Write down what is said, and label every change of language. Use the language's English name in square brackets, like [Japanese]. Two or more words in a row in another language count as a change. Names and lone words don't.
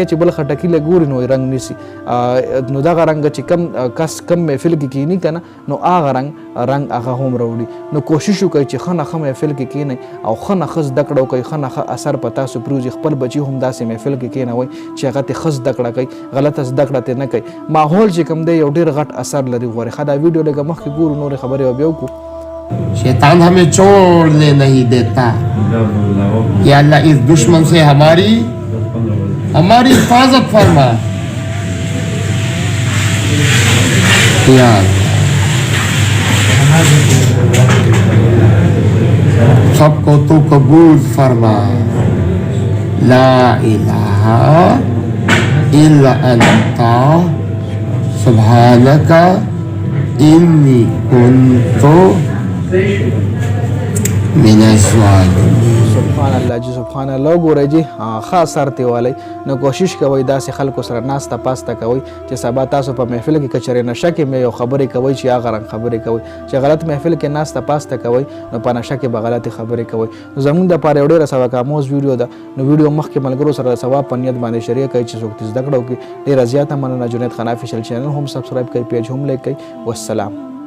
[Pashto] چې بل خټکي له ګوري نو رنګ نیسي نو دغه رنګ چې کم محفل کې کېني که نه نو هغه رنګ هغه هم راوړي نو کوشش وکړئ چې ښه نه ښه محفل کې کښېنئ او ښه نه ښه زده کړه وکړئ ښه نه ښه اثر په تاسو پروزي خپل بچي هم داسې محفل کې کښېنوئ چې هغه ترې ښه زده کړه کوي غلطه زده کړه ترې نه کوي ماحول چې کوم دی یو ډېر غټ اثر لري غواړي ښه دا ویډیو لږه مخکې ګورو نورې خبرې به بیا وکړو [Urdu] شیطان ہمیں چھوڑنے نہیں دیتا کہ اللہ اس دشمن سے ہماری حفاظت فرما سب کو تو قبول فرما [Arabic] لا إله إلا أنت سبحانك إني كنت سبحان الله [Pashto] جی [Arabic] سبحان الله [Pashto] ګورئ جی خاص سر ته والی نو کوشش کوئ داسې خلکو سره ناسته پاسته کوئ چې سبا تاسو په محفل کې کچرې نشه کې یو خبرې کوئ چې هغه رنګ خبرې کوئ چې غلط محفل کې ناسته پاسته کوئ نو په نشه کې به غلطې خبرې کوئ نو زموږ دپاره یو ډېره سبق آموز ویډیو ده نو ویډیو مخکې ملګرو سره د ثواب په نیت باندې شریک کوئ چې څوک زده کړه وکړي ډېره زیاته مننه جنید خان افیشل چینل هم سبسکرایب کوئ پیج هم لایک کوئ والسلام